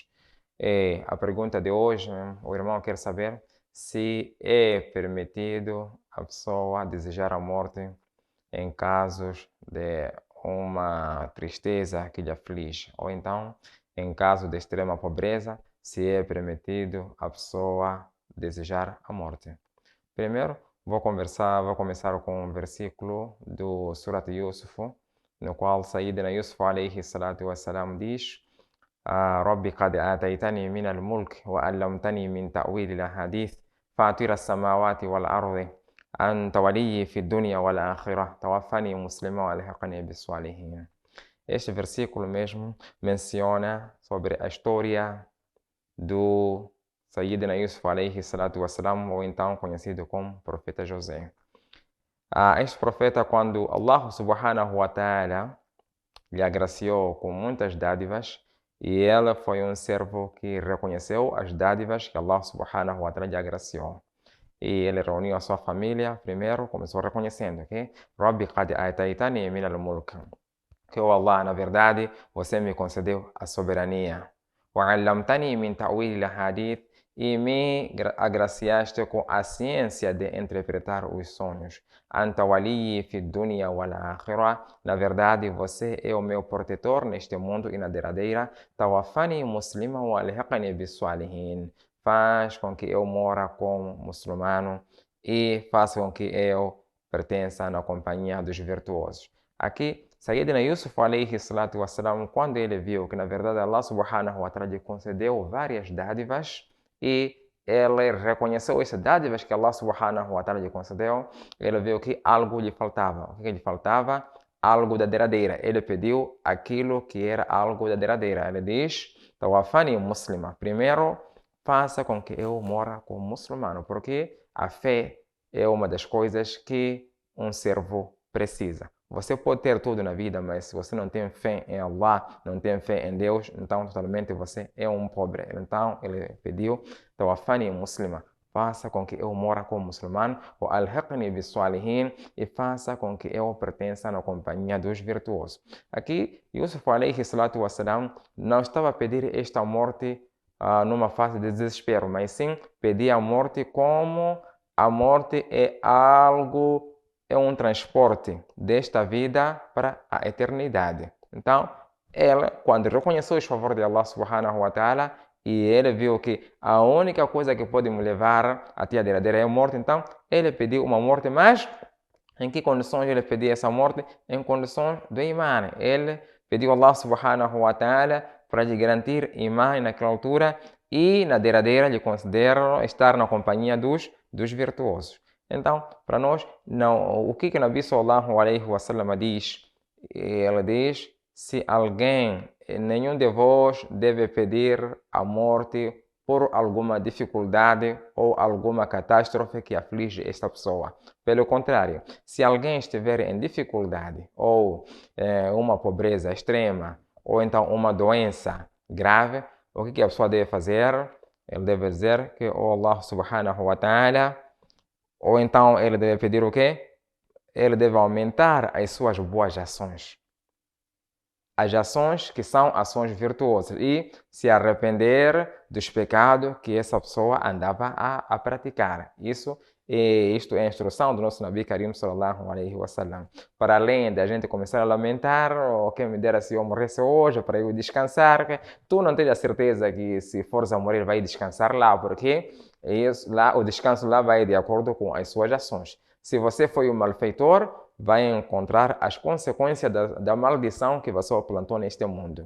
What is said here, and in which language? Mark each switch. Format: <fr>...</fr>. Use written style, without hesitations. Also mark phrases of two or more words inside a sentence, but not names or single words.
<pt>E a pergunta de hoje, o irmão quer saber se é permitido a pessoa desejar a morte em casos de uma tristeza que lhe aflige, ou então, em caso de extrema pobreza, se é permitido a pessoa desejar a morte. Primeiro, vou começar com um versículo do Surat Yusuf, no qual</pt> <ar>سيدنا يوسف عليه الصلاة والسلام</ar> <pt>diz:</pt> <ar>رب قد آتيتني من الملك وعلمتني من تأويل الحديث فاطر السماوات والأرض أنت وليي في الدنيا والآخرة توفني مسلما وألحقني بالصالحين.</ar> <pt>Este versículo mesmo menciona sobre a história do</pt> <ar>سيدنا يوسف عليه الصلاة والسلام,</ar> <pt>ou então conhecido como profeta José. Este profeta, quando</pt> <ar>الله سبحانه وتعالى</ar> <pt>lhe agraciou com muitas dádivas, e ele foi um servo que reconheceu as dádivas que</pt> <ar>الله سبحانه وتعالى</ar> <pt>lhe agraciou. E ele reuniu a sua família, primeiro começou reconhecendo que</pt> <ar>رب قد آتيتني من الملك,</ar> <pt>que Allah, na verdade, você me concedeu a soberania.</pt> <ar>وعلمتني من تأويل الحديث,</ar> <pt>e me agraciaste com a ciência de interpretar os sonhos.</pt> <ar>أنت وليي في الدنيا والآخرة,</ar> <pt>na verdade você é o meu protetor neste mundo e na derradeira.</pt> <ar>توفني مسلما وألحقني بالصالحين,</ar> <pt>faz com que eu mora como muçulmano e faça com que eu pertença na companhia dos virtuosos. Aqui,</pt> <ar>سيدنا يوسف عليه الصلاة والسلام,</ar> <pt>quando ele viu que na verdade</pt> <ar>الله سبحانه وتعالى</ar> <pt>lhe concedeu várias dádivas, e ele reconheceu essas dádivas que</pt> <ar>الله سبحانه وتعالى</ar> <pt>lhe concedeu, ele viu que algo lhe faltava. O que lhe faltava? Algo da derradeira. Ele pediu aquilo que era algo da derradeira. Ele diz:</pt> <ar>توفني مسلما.</ar> <pt>Primeiro, faça com que eu mora como muçulmano, porque a fé é uma das coisas que um servo precisa. Você pode ter tudo na vida, mas se você não tem fé em Allah, não tem fé em Deus, então totalmente você é um pobre. Então ele pediu:</pt> <ar>توفني مسلما,</ar> <pt>faça com que eu mora como muçulmano, ou</pt> <ar>ألحقني بالصالحين,</ar> <pt>e faça com que eu pertença na companhia dos virtuosos. Aqui,</pt> <ar>يوسف عليه الصلاة والسلام</ar> <pt>não estava a pedir esta morte numa fase de desespero, mas sim pedir a morte como a morte é algo, é um transporte desta vida para a eternidade. Então, ele, quando reconheceu os favores de</pt> <ar>الله سبحانه وتعالى,</ar> <pt>e ele viu que a única coisa que pode me levar até a derradeira é a morte, então ele pediu uma morte, mas em que condições ele pediu essa morte? Em condições do iman. Ele pediu a</pt> <ar>الله سبحانه وتعالى</ar> <pt>para lhe garantir iman naquela altura, e na derradeira lhe consideram estar na companhia dos virtuosos. Então, para nós, não, o que</pt> <ar>نبي صلى الله عليه وسلم</ar> <pt>diz? Ele diz: se alguém, nenhum de vós deve pedir a morte por alguma dificuldade ou alguma catástrofe que aflige esta pessoa. Pelo contrário, se alguém estiver em dificuldade ou uma pobreza extrema ou então uma doença grave, o que a pessoa deve fazer? Ele deve dizer que</pt> <ar>الله سبحانه وتعالى,</ar> <pt>ou então ele deve pedir o quê? Ele deve aumentar as suas boas ações. As ações que são ações virtuosas, e se arrepender dos pecados que essa pessoa andava a praticar. Isto é a instrução do nosso</pt> <ar>نبي كريم صلى الله عليه وسلم.</ar> <pt>Para além da gente começar a lamentar: oh, quem me dera se eu morresse hoje para eu descansar, tu não tens a certeza que se fores a morrer vai descansar lá, porque o descanso lá vai de acordo com as suas ações. Se você foi um malfeitor, vai encontrar as consequências da maldição que você plantou neste mundo.</pt>